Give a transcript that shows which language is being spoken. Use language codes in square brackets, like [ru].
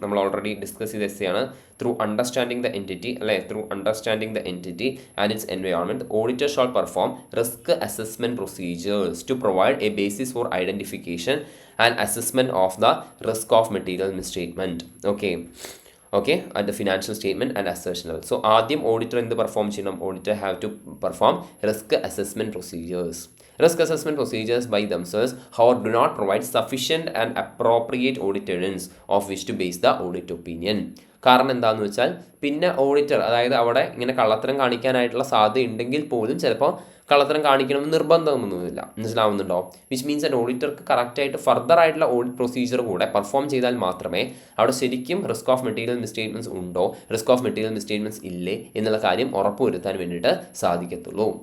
[ml] നമ്മൾ already discuss ചെയ്ത SC ആണ്. [en] Through understanding the entity, അല്ലെ, through understanding the entity and its environment, auditor shall perform risk assessment procedures to provide a basis for identification and assessment of the risk of material misstatement. Okay at the financial statement and assertion level. So [ml] ആദ്യം auditor എന്ത് perform ചെയ്യണം, [en] Auditor have to perform risk assessment procedures. Risk assessment procedures by themselves, however, do not provide sufficient and appropriate audit evidence of which to base the audit opinion. [ml] കാരണം എന്താണെന്ന് വെച്ചാൽ പിന്നെ auditor, അതായത് അവിടെ ഇങ്ങനെ കള്ളത്തരം കാണിക്കാനായിട്ടുള്ള സാധ്യത ഉണ്ടെങ്കിൽ പോലും ചിലപ്പോൾ കള്ളത്തരം കാണിക്കണമെന്ന് നിർബന്ധമൊന്നുമില്ല. മനസ്സിലാവുന്നുണ്ടോ? വിച്ച് മീൻസ് ആൻഡ് ഓഡിറ്റർക്ക് കറക്റ്റായിട്ട് ഫർദർ ആയിട്ടുള്ള ഓഡിറ്റ് പ്രൊസീജിയർ കൂടെ പെർഫോം ചെയ്താൽ മാത്രമേ അവിടെ ശരിക്കും റിസ്ക് ഓഫ് മെറ്റീരിയൽ മിസ്റ്റേറ്റ്മെൻറ്റ്സ് ഉണ്ടോ, റിസ്ക് ഓഫ് മെറ്റീരിയൽ മിസ്റ്റേറ്റ്മെൻറ്റ്സ് ഇല്ലേ എന്നുള്ള കാര്യം ഉറപ്പുവരുത്താൻ വേണ്ടിയിട്ട് സാധിക്കത്തുള്ളൂ.